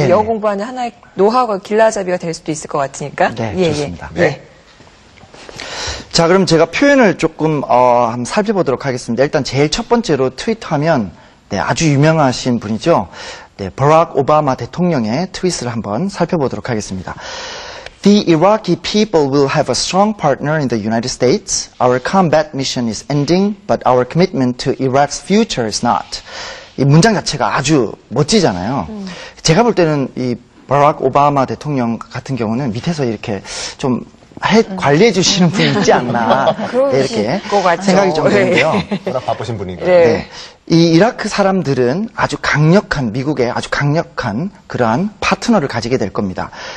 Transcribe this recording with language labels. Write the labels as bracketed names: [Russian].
[Korean] 영어 공부하는 하나의 노하우가 길라잡이가 될 수도 있을 것 같으니까. 좋습니다. 자, 그럼 제가 표현을 조금 한번 살펴보도록 하겠습니다. 일단 제일 첫 번째로 트윗하면 네, 아주 유명하신 분이죠. 네, 버락 오바마 대통령의 트윗을 한번 살펴보도록 하겠습니다. [English] The Iraqi people will have a strong partner in the United States. Our combat mission is ending, but our commitment to Iraq's future is not. [Korean] 이 문장 자체가 아주 멋지잖아요. 제가 볼 때는 이 버락 오바마 대통령 같은 경우는 밑에서 이렇게 좀 관리해 주시는 분이 있지 않나 네, 이렇게 생각이 좀 드는데요. 워낙 바쁘신 분이니까. 네. 네. 이 이라크 사람들은 아주 강력한 미국의 아주 강력한 그러한 파트너를 가지게 될 겁니다.